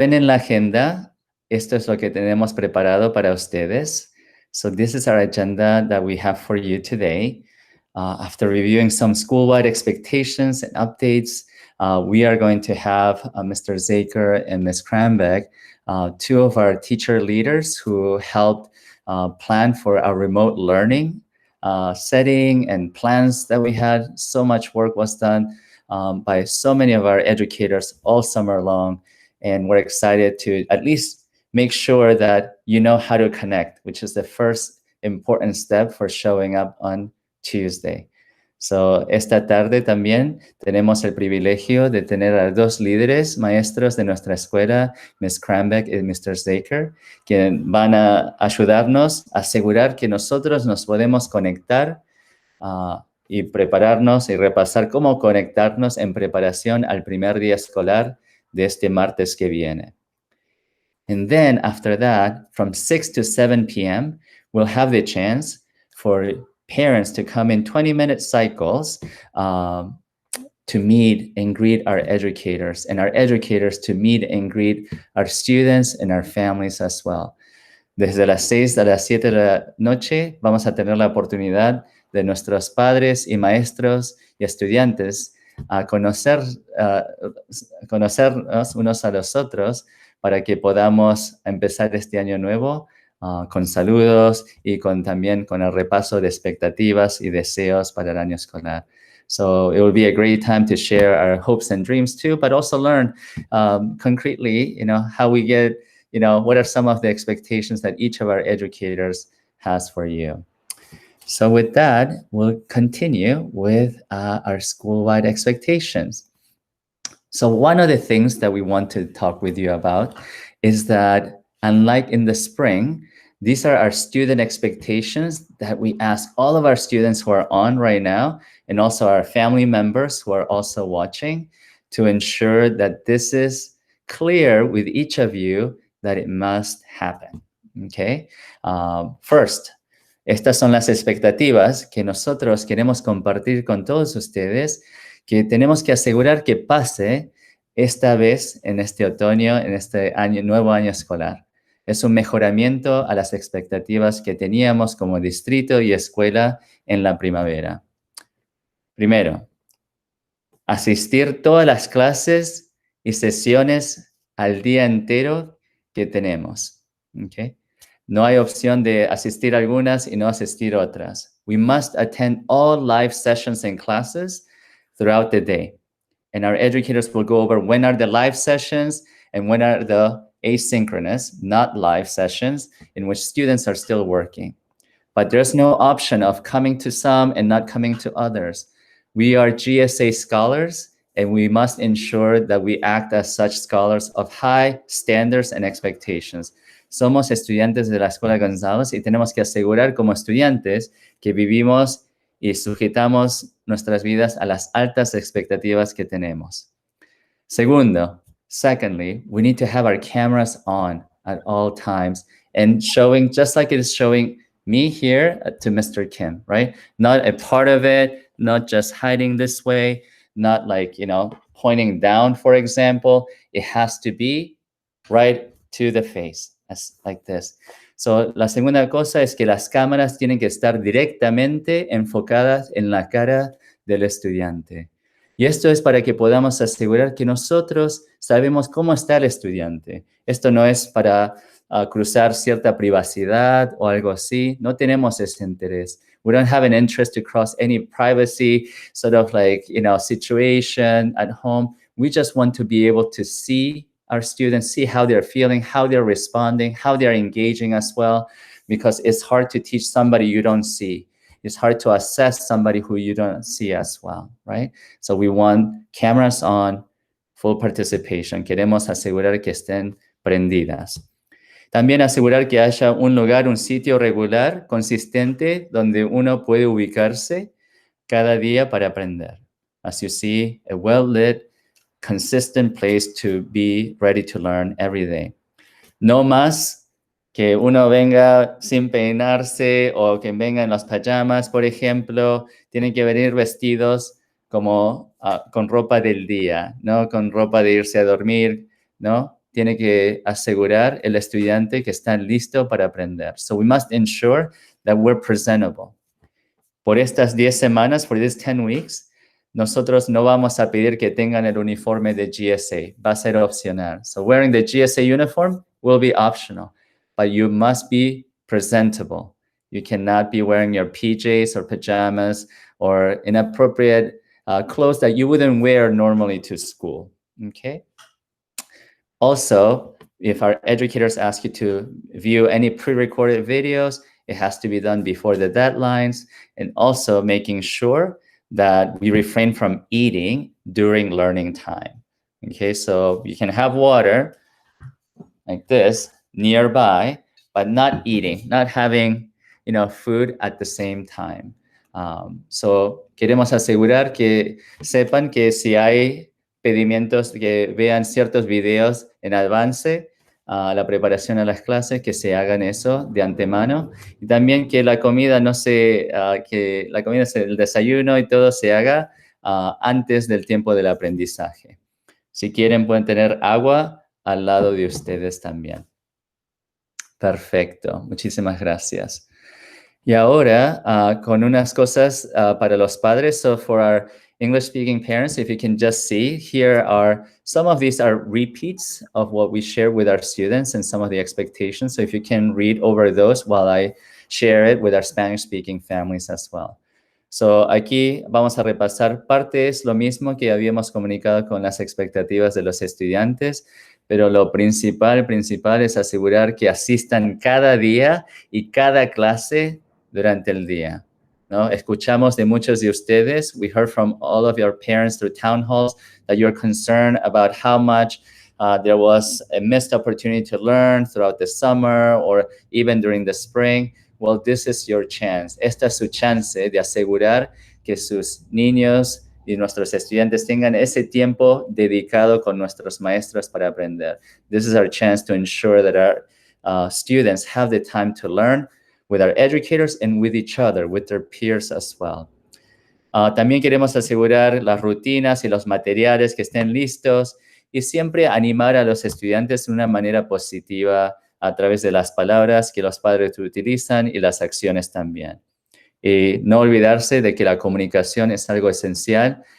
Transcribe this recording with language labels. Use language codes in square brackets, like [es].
[es] Ven en la agenda, esto es lo que tenemos preparado para ustedes. [en] So this is our agenda that we have for you today. After reviewing some school-wide expectations and updates, we are going to have Mr. Zaker and Ms. Krambeck, two of our teacher leaders who helped plan for our remote learning setting and plans that we had. So much work was done by so many of our educators all summer long. And we're excited to at least make sure that you know how to connect, which is the first important step for showing up on Tuesday. [es] So, esta tarde también tenemos el privilegio de tener a dos líderes maestros de nuestra escuela, Ms. Krambeck y Mr. Zaker, que van a ayudarnos a asegurar que nosotros nos podemos conectar y prepararnos y repasar cómo conectarnos en preparación al primer día escolar de este martes que viene. [en] And then after that, from 6 to 7 p.m., we'll have the chance for parents to come in 20-minute cycles to meet and greet our educators, and our educators to meet and greet our students and our families as well. [es] Desde las 6 a las 7 de la noche vamos a tener la oportunidad de nuestros padres y maestros y estudiantes a conocernos unos a los otros para que podamos empezar este año nuevo con saludos y también con el repaso de expectativas y deseos para el año escolar. [en] So it will be a great time to share our hopes and dreams too, but also learn concretely, how we get, what are some of the expectations that each of our educators has for you. So with that, we'll continue with our school-wide expectations. So one of the things that we want to talk with you about is that, unlike in the spring, these are our student expectations that we ask all of our students who are on right now, and also our family members who are also watching, to ensure that this is clear with each of you that it must happen. Okay? [es] First, estas son las expectativas que nosotros queremos compartir con todos ustedes, que tenemos que asegurar que pase esta vez en este otoño, en este nuevo año escolar. Es un mejoramiento a las expectativas que teníamos como distrito y escuela en la primavera. Primero, asistir todas las clases y sesiones al día entero que tenemos. ¿Okay? No hay opción de asistir algunas y no asistir otras. [en] We must attend all live sessions and classes throughout the day. And our educators will go over when are the live sessions and when are the asynchronous, not live sessions, in which students are still working. But there's no option of coming to some and not coming to others. We are GSA scholars, and we must ensure that we act as such scholars of high standards and expectations. [es] Somos estudiantes de la Escuela González y tenemos que asegurar como estudiantes que vivimos y sujetamos nuestras vidas a las altas expectativas que tenemos. [en] Secondly, we need to have our cameras on at all times and showing, just like it is showing me here to Mr. Kim, right? Not a part of it, not just hiding this way, not like, pointing down, for example. It has to be right to the face, like this. [es] So, la segunda cosa es que las cámaras tienen que estar directamente enfocadas en la cara del estudiante. Y esto es para que podamos asegurar que nosotros sabemos cómo está el estudiante. Esto no es para cruzar cierta privacidad o algo así. No tenemos ese interés. [en] We don't have an interest to cross any privacy sort of situation at home. We just want to be able to see our students, see how they're feeling, how they're responding, how they're engaging as well, because it's hard to teach somebody you don't see. It's hard to assess somebody who you don't see as well, right? So we want cameras on, full participation. [es] Queremos asegurar que estén prendidas. También asegurar que haya un lugar, un sitio regular, consistente, donde uno puede ubicarse cada día para aprender. [en] As you see, a well-lit, consistent place to be ready to learn every day. [es] No más que uno venga sin peinarse o que venga en las pajamas, por ejemplo. Tienen que venir vestidos como con ropa del día, ¿no? Con ropa de irse a dormir, ¿no? tiene que asegurar el estudiante que está listo para aprender. [en] So we must ensure that we're presentable. [es] Por estas 10 semanas, [en] for these 10 weeks, [es] nosotros no vamos a pedir que tengan el uniforme de GSA. Va a ser opcional. [en] So wearing the GSA uniform will be optional, but you must be presentable. You cannot be wearing your PJs or pajamas or inappropriate clothes that you wouldn't wear normally to school, okay? Also, if our educators ask you to view any pre-recorded videos, it has to be done before the deadlines, and also making sure that we refrain from eating during learning time. Okay, so you can have water like this nearby, but not eating, not having, food at the same time. [es] So queremos asegurar que sepan que si hay pedimientos que vean ciertos videos en avance, la preparación a las clases, que se hagan eso de antemano. Y también que la comida que la comida, el desayuno y todo se haga antes del tiempo del aprendizaje. Si quieren, pueden tener agua al lado de ustedes también. Perfecto, muchísimas gracias. Y ahora, con unas cosas para los padres. [en] So for our English-speaking parents, if you can just see, here are, some of these are repeats of what we share with our students and some of the expectations. So if you can read over those while I share it with our Spanish-speaking families as well. [es] So aquí vamos a repasar partes, lo mismo que habíamos comunicado con las expectativas de los estudiantes, pero lo principal es asegurar que asistan cada día y cada clase durante el día, ¿no? Escuchamos de muchos de ustedes, [en] we heard from all of your parents through town halls that you're concerned about how much there was a missed opportunity to learn throughout the summer or even during the spring. Well, this is your chance. [es] Esta es su chance de asegurar que sus niños y nuestros estudiantes tengan ese tiempo dedicado con nuestros maestros para aprender. [en] This is our chance to ensure that our students have the time to learn with our educators and with each other, with their peers as well. [es] También queremos asegurar las rutinas y los materiales que estén listos y siempre animar a los estudiantes de una manera positiva a través de las palabras que los padres utilizan y las acciones también. Y no olvidarse de que la comunicación es algo esencial.